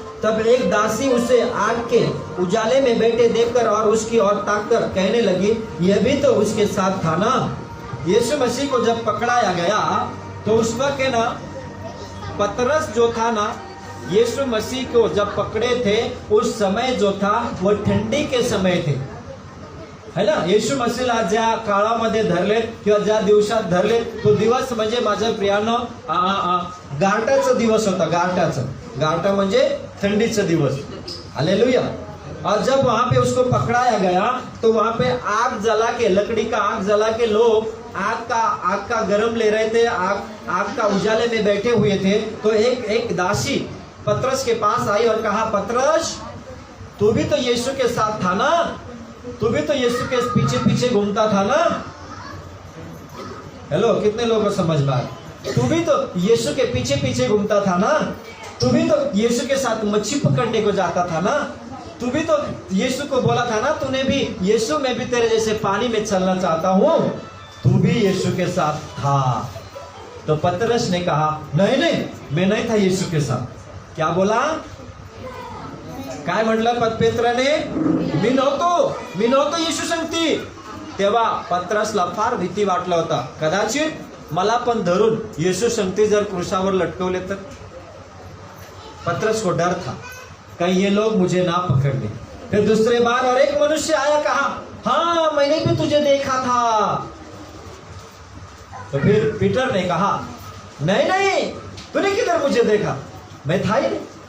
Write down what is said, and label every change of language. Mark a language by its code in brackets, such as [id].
[hi] तब एक दासी उसे आग के उजाले में बैठे देखकर और उसकी ओर ताककर कहने लगी, यह भी तो उसके साथ था ना। यीशु मसीह को जब पकड़ाया गया तो उस वक्त है ना, पतरस जो था ना, यीशु मसीह को जब पकड़े थे उस समय जो था वो ठंडी के समय थे, है ना। [mr] येशू मसीहला ज्या काळामध्ये धरले किंवा ज्या दिवसात धरले तो दिवस म्हणजे माझ्या प्रियानो गारठाचा दिवस होता। गारठा म्हणजे थंडीचा दिवस, हालेलुया। [hi] और जब वहां पे उसको पकड़ाया गया तो वहां पे आग जला के, लकड़ी का आग जला के लोग आग का गरम ले रहे थे, आग का उजाले में बैठे हुए थे। तो एक दासी पतरस के पास आई और कहा, पतरस तू भी तो यीशु के साथ था ना, तू भी तो यीशु के पीछे पीछे घूमता था ना। हेलो, कितने लोगों को समझ में आया? तू भी तो यीशु के पीछे पीछे घूमता था ना, तू भी तो यीशु के साथ मच्छी पकड़ने को जाता था ना, तू भी तो यीशु को बोला था ना, तूने भी यीशु मैं भी तेरे जैसे पानी में चलना चाहता हूं, तू भी यीशु के साथ था। तो पतरस ने कहा, नहीं मैं नहीं था यीशु के साथ। क्या बोला? [mr] काय म्हटलं पेत्राने? मी नव्हतो येशू संगती। तेव्हा पतरसला फार भीती वाटला होता, कदाचित मला पण धरून येशू संगती जर क्रूसावर लटकवले तर। [hi] पतरस को डर था कहीं ये लोग मुझे ना पकड़ ले। फिर दूसरे बार और एक मनुष्य आया, कहा, हाँ मैंने भी तुझे देखा था। तो फिर पीटर ने कहा, नहीं तूने किधर मुझे देखा, मैं था ही नहीं।